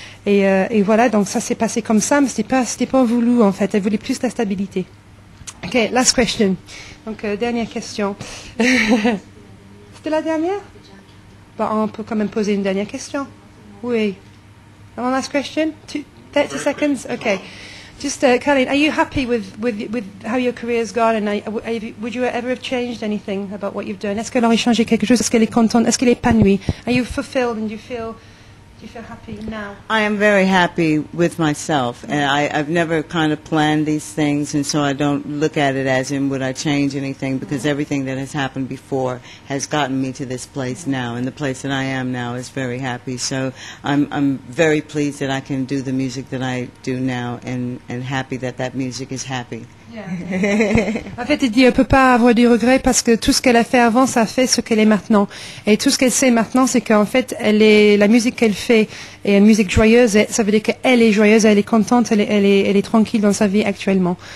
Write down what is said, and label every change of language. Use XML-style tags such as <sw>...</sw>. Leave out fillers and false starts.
<fr>Et voilà, donc ça s'est passé comme ça, mais c'était pas voulu en fait. Elle voulait plus de stabilité.</fr> <en>Ok, last question.</en> <fr>Donc dernière question. C'était la dernière? Bon, on peut quand même poser une dernière question.</fr> <en>Oui. One last question? 30 seconds? Okay. Just, Carleen, are you happy with how your career's gone? And would you ever have changed anything about what you've done?</en> <fr>Est-ce qu'elle aurait changé quelque chose? Est-ce qu'elle est contente? Est-ce qu'elle est épanouie?</fr> <en>Are you fulfilled and do you feel happy now? I am very happy with myself, and I've never kind of planned these things, and so I don't look at it as in would I change anything, because everything that has happened before has gotten me to this place now, and the place that I am now is very happy. So I'm very pleased that I can do the music that I do now, and happy that music is happy.</en> <fr>En fait, elle dit elle peut pas avoir des regrets parce que tout ce qu'elle a fait avant, ça a fait ce qu'elle est maintenant. Et tout ce qu'elle sait maintenant, c'est qu'en fait, la musique qu'elle fait est une musique joyeuse. Et ça veut dire qu'elle est joyeuse, elle est contente, elle est tranquille dans sa vie actuellement.</fr>